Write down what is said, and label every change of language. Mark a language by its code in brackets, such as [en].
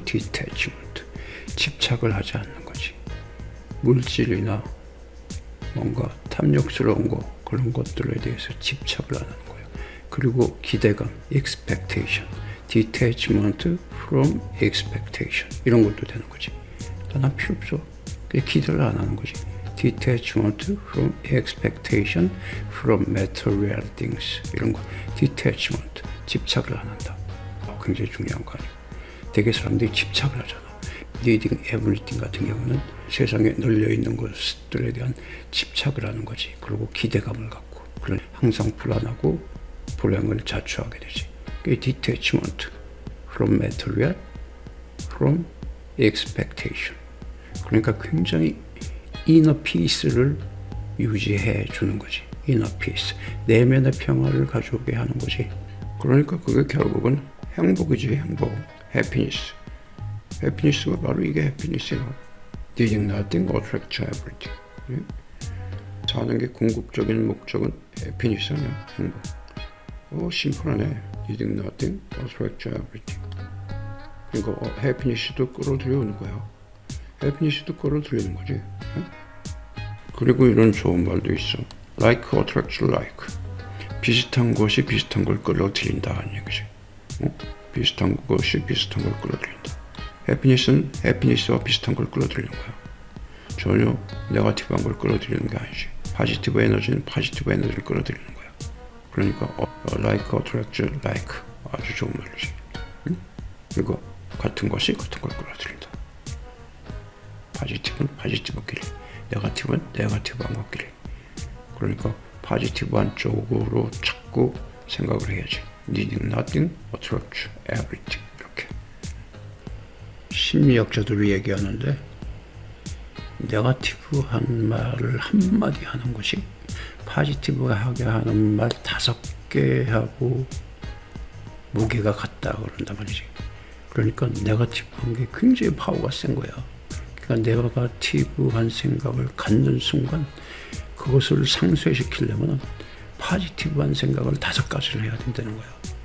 [ko] Detachment. 집착을 하지 않는 거지. 물질이나 뭔가 탐욕스러운 거 그런 것들에 대해서 집착을 안 하는 거예요. 그리고 기대감, expectation, [en] detachment from expectation [ko] 이런 것도 되는 거지. 난 필요 없어. 기대를 안 하는 거지. [en] detachment from expectation from material things [ko] 이런 거. [en] detachment [ko] 집착을 안 한다. 굉장히 중요한 거 아니에요. 되게 사람들이 집착을 하잖아. [en] Needing everything [ko] 같은 경우는 세상에 널려있는 것들에 대한 집착을 하는 거지. 그리고 기대감을 갖고 그런 항상 불안하고 불행을 자초하게 되지. 그게 [en] detachment from material, from expectation. [ko] 그러니까 굉장히 inner peace를 유지해 주는 거지. [en] inner peace. [ko] 내면의 평화를 가져오게 하는 거지. 그러니까 그게 결국은 행복이지, 행복. happiness. happiness가 바로 이게 happiness야. [en] Needing nothing, attract everything. [ko] 사는 게 궁극적인 목적은 happiness 아니야, 행복. 심플하네. [en] Needing nothing, attract everything. [ko] 그러니까 happiness도 끌어들여오는 거야. happiness도 끌어들이는 거지. 그리고 이런 좋은 말도 있어. [en] Like attracts like. [ko] 비슷한 것이 비슷한 걸 끌어들인다는 얘기지. 비슷한 것이 비슷한 걸 끌어들인다. 해피니스는 해피니스와 비슷한 걸 끌어들이는 거야. 전혀 네거티브한 걸 끌어들이는 게 아니지. 포지티브 에너지는 포지티브 에너지를 끌어들이는 거야. 그러니까 [en] like attracts like. [ko] 아주 좋은 말이지. 그리고 같은 것이 같은 걸 끌어들인다. 포지티브는 포지티브끼리, 네거티브는 네거티브한 것끼리. 그러니까 포지티브한 쪽으로 자꾸 생각을 해야지. [en] Needing nothing, attract everything. [ko] 이렇게. 심리학자들이 얘기하는데 네거티브한 말을 한마디 하는 것이 포지티브하게 하는 말 5개 하고 무게가 같다 그런단 말이지. 그러니까 네거티브한 게 굉장히 파워가 센 거야. 그러니까 네거티브한 생각을 갖는 순간 그것을 상쇄시키려면 포지티브한 생각을 5가지를 해야 된다는 거야.